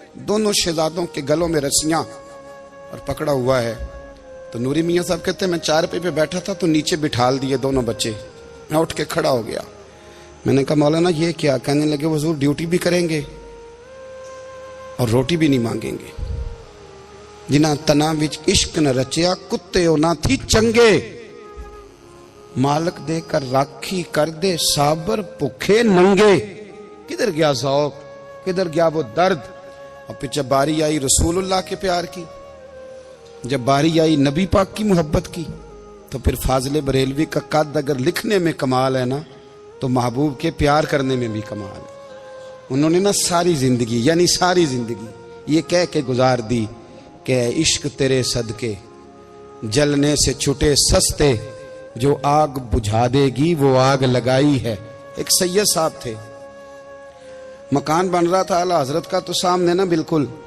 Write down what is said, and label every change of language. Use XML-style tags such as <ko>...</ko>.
<ur>دونوں شہزادوں کے گلوں میں رسیاں اور پکڑا ہوا ہے. تو نوری میاں صاحب کہتے ہیں میں چارپے پہ بیٹھا تھا تو نیچے بٹھال دیے دونوں بچے. میں اٹھ کے کھڑا ہو گیا, میں نے کہا مولانا یہ کیا؟ کہنے لگے حضور ڈیوٹی بھی کریں گے اور روٹی بھی نہیں مانگیں گے.</ur> <pa>جنہ تنا وچ عشق نہ رچیا کتے او نہ تھی چنگے, مالک دے کر راکھی کر دے صابر بھوکے ننگے.</pa> <ur>کدھر گیا ذوق, کدھر گیا وہ درد. اور پھر جب باری آئی رسول اللہ کے پیار کی, جب باری آئی نبی پاک کی محبت کی, تو پھر فاضل بریلوی کا قد اگر لکھنے میں کمال ہے نا, تو محبوب کے پیار کرنے میں بھی کمال ہے۔ انہوں نے نا ساری زندگی، یعنی ساری زندگی یہ کہہ کے گزار دی کہ اے عشق تیرے صدقے جلنے سے چھٹے سستے، جو آگ بجھا دے گی وہ آگ لگائی ہے۔ ایک سید صاحب تھے، مکان بن رہا تھا اعلیٰ حضرت کا، تو سامنے نا بالکل</ur>